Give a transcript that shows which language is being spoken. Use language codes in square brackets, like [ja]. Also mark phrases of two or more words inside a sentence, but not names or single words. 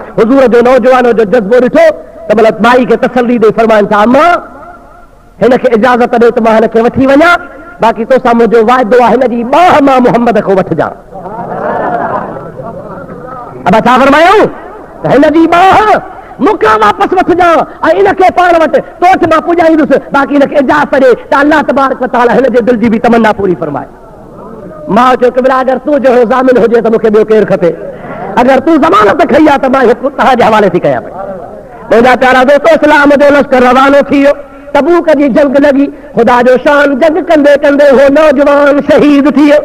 [sd] हुज़ूर जो नौजवान जो जज़्बो ॾिठो त मतिलबु माई खे तसल्ली ॾेई फरमाइनि था अम्मा हिनखे इजाज़त ॾियो त मां हिनखे वठी वञा, बाक़ी तोसां मुंहिंजो वाइदो आहे हिनजी ॿाह मां मुहम्मद खां वठिजां। अब छा फरमायूं त हिनजी ॿाह मूंखां वापसि वठिजां ऐं इनखे पाण वटि तो वटि मां पुॼाईंदुसि, बाक़ी हिनखे इजाज़त ॾे त [ar] الله تبارك وتعالى [sd] हिनजे दिलि जी बि तमन्ना पूरी फरमाए। मां चयो कि अगरि तूं जहिड़ो ज़ामिन हुजे त मूंखे ॿियो केरु खपे, अगरि तूं ज़मानत खई आहे त मां तव्हांजे हवाले थी कयां पई। मुंहिंजा प्यारा दोस्तो इस्लाम जो लश्कर रवानो थी वियो, तबूक जी जंग लॻी, ख़ुदा जो शान जंग कंदे कंदे हो नौजवान शहीद थी वियो।